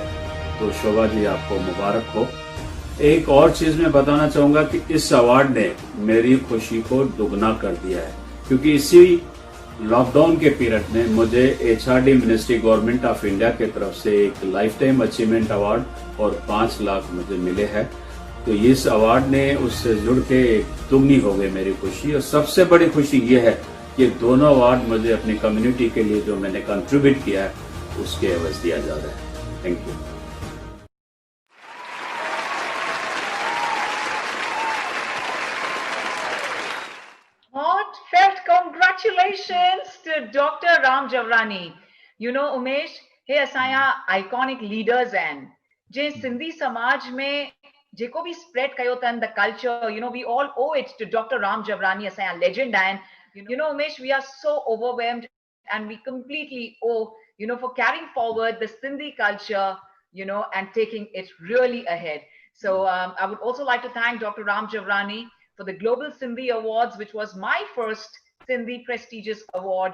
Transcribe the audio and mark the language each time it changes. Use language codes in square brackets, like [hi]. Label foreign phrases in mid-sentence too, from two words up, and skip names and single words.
[hi] तो शोभा जी, आपको मुबारक हो। एक और चीज मैं बताना चाहूंगा कि इस अवार्ड ने मेरी खुशी को दुगना कर दिया है, क्योंकि इसी लॉकडाउन के पीरियड में मुझे HRD मिनिस्ट्री गवर्नमेंट ऑफ इंडिया की तरफ से एक [en] life time achievement award [hi] और 5 लाख मुझे मिले हैं। तो इस अवार्ड ने उससे जुड़ के दुगनी हो गई मेरी खुशी। और सबसे बड़ी खुशी ये है कि दोनों अवार्ड मुझे अपनी कम्युनिटी के लिए जो मैंने कंट्रीब्यूट किया है उसके एवज दिया जा रहा है। [en] thank you. Heartfelt congratulations to Dr. Ram Jawhrani. You know, Umesh, [sd] हे असांजा [en] iconic leaders [sd] आहिनि जंहिं सिंधी समाज में जेको बि स्प्रेड कयो अथनि [en] the culture, you know, we all owe it to Dr. Ram Jawhrani, [sd] असांजा लेजेंड आहिनि. [en] You know, Umesh, we are so overwhelmed and we completely owe, you know, for carrying forward the Sindhi culture, you know, and taking it really ahead. So I would also like to thank Dr. Ram Jawhrani for the Global Sindhi Awards, which was my first Sindhi prestigious award.